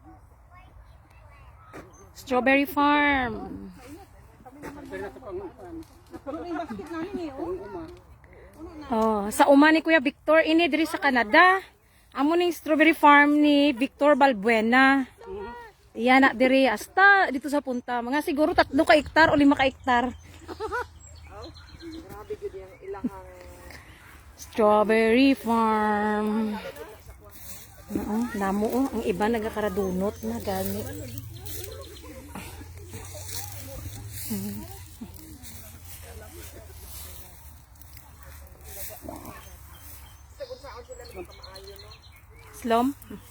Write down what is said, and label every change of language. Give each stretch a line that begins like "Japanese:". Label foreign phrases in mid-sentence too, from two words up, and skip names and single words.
English: Strawberry Farm.
Filipino: Ano yung basket namin eh oh.
Hiligaynon: Oh, sa uma ni Kuya Victor ini diri sa Canada. Amo ning
English: strawberry farm
Hiligaynon: ni Victor Balbuena. Iya na diri hasta dito sa punta. Mga siguro 3 ka hektar o 5 ka hektar. Grabe gud yung ilahang
English: Strawberry farm.
Hiligaynon: Namo oh, ang iba nagakaradunot na gani. Slom?